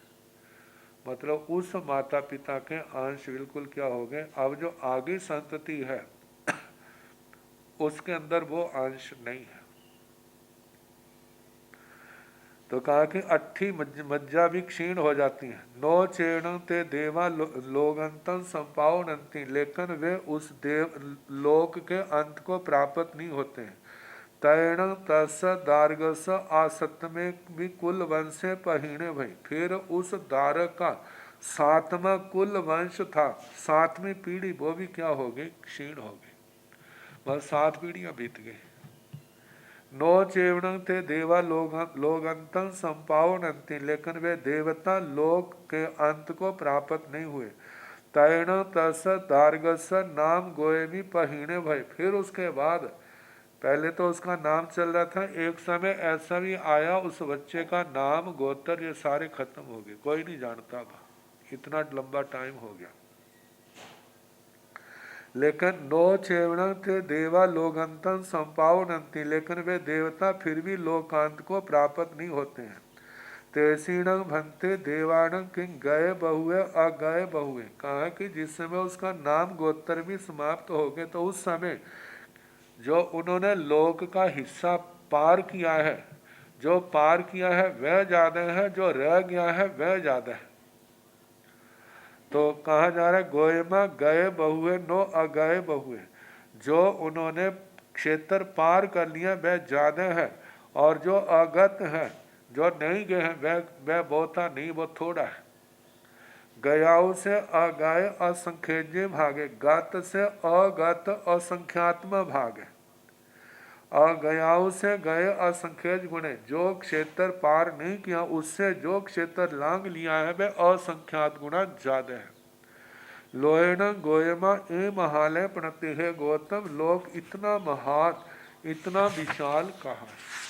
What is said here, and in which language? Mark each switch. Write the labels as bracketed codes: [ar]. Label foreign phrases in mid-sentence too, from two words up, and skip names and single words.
[hi] मतलब उस माता पिता के अंश बिल्कुल क्या हो गए, अब जो आगे संतति है उसके अंदर वो अंश नहीं है। तो कहा कि अट्ठी मज्जा भी क्षीण हो जाती है। [pra] नो चेण ते देवा लोगंतं संपावनंती। [hi] लेकिन वे उस देव लोक के अंत को प्राप्त नहीं होते हैं। [pra] तैण तस दार्गस आसत में भी कुल वंश पहीणे भई। [hi] फिर उस दारक का 7वां कुल वंश था, 7वीं पीढ़ी, वो भी क्या हो गई, क्षीण हो गई। बस 7 पीढ़ियां बीत गई। [pra] नो चेवणं ते देवा लोगंतं संपावनंती। [hi] लेकिन वे देवता लोक के अंत को प्राप्त नहीं हुए। [pra] तैण तस दार्गस नाम गोएमी पहीणे भय। [hi] फिर उसके बाद, पहले तो उसका नाम चल रहा था, एक समय ऐसा भी आया उस बच्चे का नाम गोत्र ये सारे खत्म हो गए, कोई नहीं जानता था, इतना लंबा टाइम हो गया। [pra] लेकिन नो चेवणं ते देवा लोगंतं संपावनंती। [hi] लेकिन वे देवता फिर भी लोकांत को प्राप्त नहीं होते हैं। [pra] तेसीणं भंते देवाणं किंग गए बहुए अगए बहुए। [hi] कहा कि जिस समय उसका नाम गोत्र भी समाप्त हो गए, तो उस समय जो उन्होंने लोक का हिस्सा पार किया है, जो पार किया है वह ज्यादा है, जो रह गया है वह ज्यादा है। तो कहा जा रहा है [pra] गोयमा गए बहुए नो अगए बहुए। [hi] जो उन्होंने क्षेत्र पार कर लिया वह ज्यादा है, और जो अगत है, जो नहीं गए हैं, वह बहुता नहीं, वो थोड़ा है। गयाऊ से अगाय असंख्यज्य भागे, गत से अगत असंख्यात्म भागे। [pra] अगयाओं से गए असंख्य गुणे, [hi] जो क्षेत्र पार नहीं किया उससे जो क्षेत्र लांग लिया है वह असंख्यात गुना ज्यादा है। [pra] लोयण गोयमा ए महालय प्रणति [hi] है गौतम, लोक इतना महान इतना विशाल कहा है।